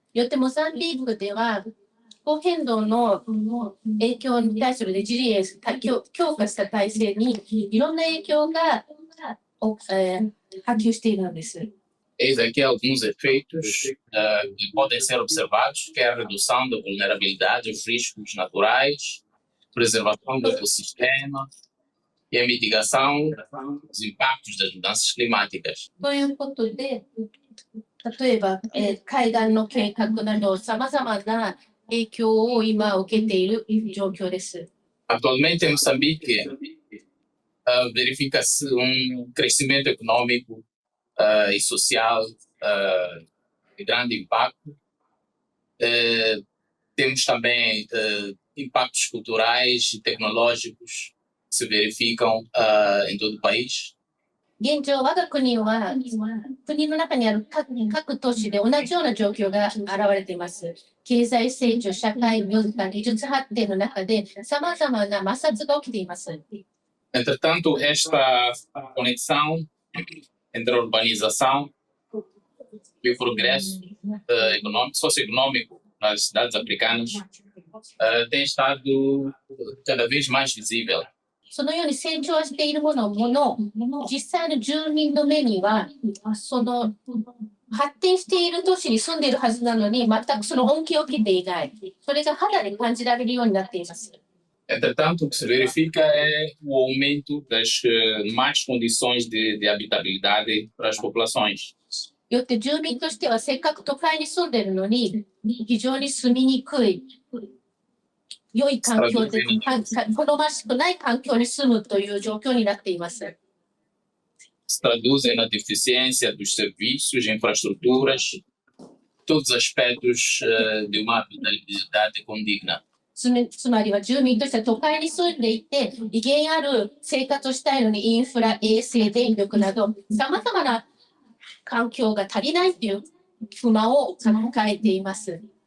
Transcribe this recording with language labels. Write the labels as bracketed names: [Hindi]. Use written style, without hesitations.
[Japanese] よってモザンビークでは気候変動の影響に対するレジリエンス、強化した体制にいろんな影響が波及しているんです。 [Portuguese] Eis aqui alguns efeitos que podem ser observados, que é a redução da vulnerabilidade aos riscos naturais. preservação do ecossistema e a mitigação dos impactos das mudanças climáticas. [Japanese] ということで、例えば、海岸の計画など、さまざまな影響を今受けている状況です。 [Portuguese] Atualmente, em Moçambique, verifica-se crescimento econômico e social de grande impacto. Temos também impactos culturais e tecnológicos que se verificam em todo o país. [Japanese] 現状、我が国は国の中にある各都市で同じような状況が現れています。経済成長、社会文化、技術発展の中で様々な摩擦が起きています。 [Portuguese] Entretanto, esta conexão entre a urbanização e o progresso socioeconômico nas cidades africanas tem estado cada vez mais visível. [Japanese] そのように成長しているもの実際の住民の目には、その発展している都市に住んでいるはずなのに、全くその恩恵を受けていない。それが肌で感じられるようになっています。 [Portuguese] Entretanto, o que se verifica é o aumento das más condições de habitabilidade para as populações. [Japanese] よって住民としてはせっかく都会に住んでいるのに、非常に住みにくい、良い環境で、好ましくない環境に住むという状況になっています。 [Portuguese] Se traduzem na deficiência dos serviços, infraestruturas, todos os aspectos de uma habitabilidade condigna. [Japanese] つまりは住民としては都会に住んでいて、威厳ある生活をしたいのにインフラ、衛生、電力など、様々な環境が足りないという不満を抱えています。